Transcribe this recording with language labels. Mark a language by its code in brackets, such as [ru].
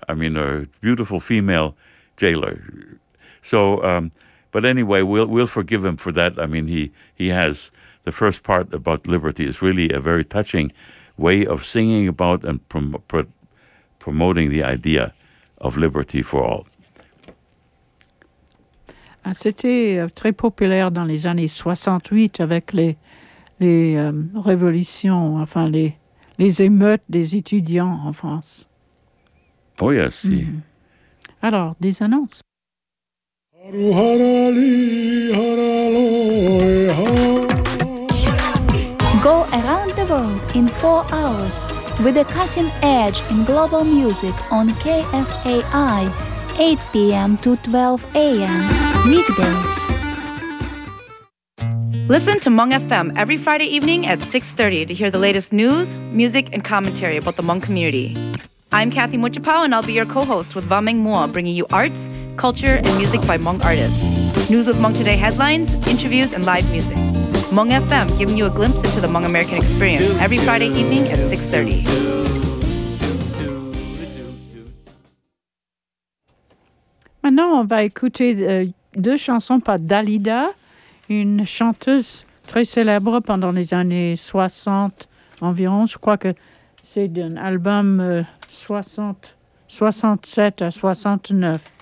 [en] I mean, a beautiful female jailer. So, but anyway, we'll forgive him for that. I mean, he has the first part about liberty is really a very touching way of singing about and promoting the idea of liberty for all. [fr] C'était très populaire dans les années 68 avec les révolutions, enfin les émeutes des étudiants en France. [en] Oh yes. Mm-hmm. [fr] Alors, des annonces. [en] Go around the world in 4 hours with the cutting edge in global music on KFAI. 8 p.m. to 12 a.m. weekdays. Listen to Hmong FM every Friday evening at 6:30 to hear the latest news, music, and commentary about the Hmong community. I'm Kathy Muchipau, and I'll be your co-host with Vameng Mua, bringing you arts, culture, and music by Hmong artists. News with Hmong Today headlines, interviews, and live music. Hmong FM, giving you a glimpse into the Hmong American experience every Friday evening at 6:30. [fr] Maintenant, on va écouter deux chansons par Dalida, une chanteuse très célèbre pendant les années 60 environ. Je crois que c'est d'un album 67 à 69.